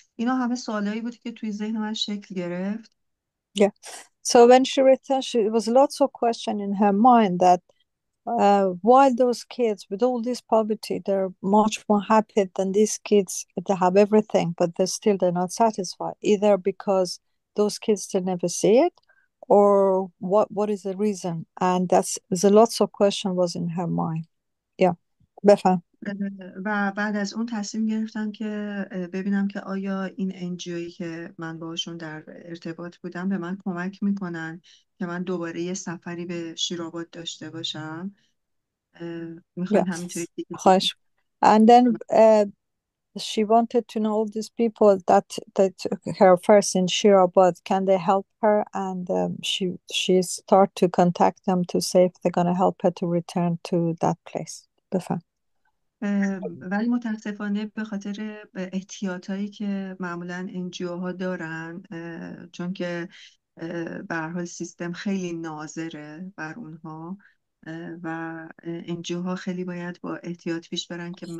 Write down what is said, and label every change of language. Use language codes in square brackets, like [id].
[fa] اینا همه سوالایی بود که توی ذهن من شکل گرفت. [en] Yeah. So when she returned, it was lots of question in her mind that while those kids with all this poverty, they're much more happy than these kids that have everything, but they're not satisfied, either because those kids they never see it, or what is the reason? And that's the lots of question was in her mind. [fa] Yeah. بفهم. و بعد از اون تصمیم گرفتم که ببینم که آیا این انجیویی که من باشون در ارتباط بودم به من کمک میکنن که من دوباره یه سفری به شیرآباد داشته باشم. میخواین همینطوری دیگه خواهش. [en] And then she wanted to know all these people that took her first in Shirabad, can they help her? And she start to contact them to say if they're going to help her to return to that place. [fa] بفهم. ولی متاسفانه به خاطر احتیاطایی که معمولا انجیو ها دارن، چون که به هر حال سیستم خیلی ناظره بر اونها و انجیو ها خیلی باید با احتیاط پیش برن که